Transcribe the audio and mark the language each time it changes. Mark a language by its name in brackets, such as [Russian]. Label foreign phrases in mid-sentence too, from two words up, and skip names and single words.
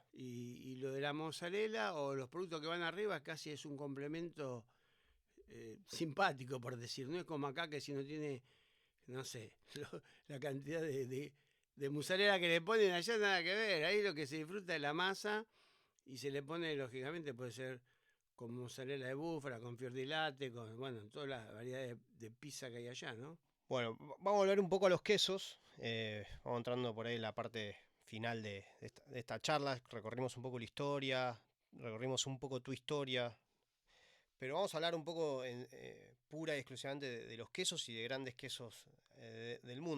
[Spanish] Y lo de la mozzarella o los productos que van arriba casi es un complemento simpático, por decir. No es como acá que si no tiene, no sé, la cantidad de mozzarella que le ponen allá, nada que ver. Ahí lo que se disfruta es la masa y se le pone, lógicamente, puede ser con mozzarella de búfala, con [Italian] fior di latte, [Spanish] con, bueno, todas las variedades de pizza que hay allá, ¿no? Bueno, vamos a volver un poco a los quesos. Vamos entrando por ahí en la parte final de esta charla. Recorrimos un poco la historia, recorrimos un poco tu historia, pero vamos a hablar un poco pura y exclusivamente de los quesos y de grandes quesos del mundo.